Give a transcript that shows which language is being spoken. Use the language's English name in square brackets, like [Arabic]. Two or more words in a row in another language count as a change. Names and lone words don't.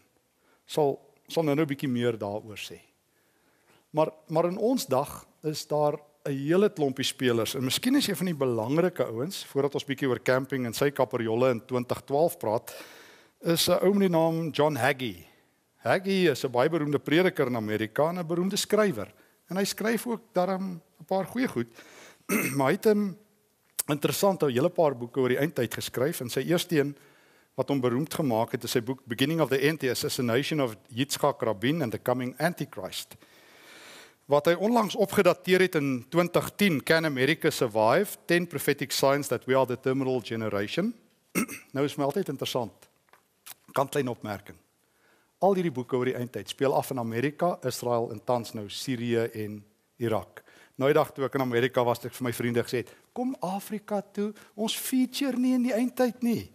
[Afrikaans] Sal nou 'n bietjie meer daaroor sê. Maar in ons dag is daar 'n hele klompie spelers en miskien is jy van die belangrike ouens voordat ons bietjie oor camping en sy kaperjolle in 2012 praat, is 'n ou met die naam John Hagee. Hagee is 'n baie beroemde prediker in Amerika en 'n beroemde skrywer. En hy skryf ook daarom 'n paar goeie goed. Maar hy het 'n interessante hele paar boeke oor die eindtyd geskryf en sy eerste een wat hom beroemd gemaak het is sy boek Beginning of the End, The Assassination of Yitzhak Rabin and the Coming Antichrist. Wat hy onlangs opgedateer het in 2010, Can America Survive? 10 Prophetic Signs that we are the terminal generation. Nou is my altyd interessant. Kantlyn opmerking. Al hierdie boeke oor die eindtyd speel af in Amerika, Israel en tans nou Sirië en Irak. Nou die dag toe ek in Amerika was, het ek vir my vriende gesê, kom Afrika toe, ons feature nie in die eindtyd nie.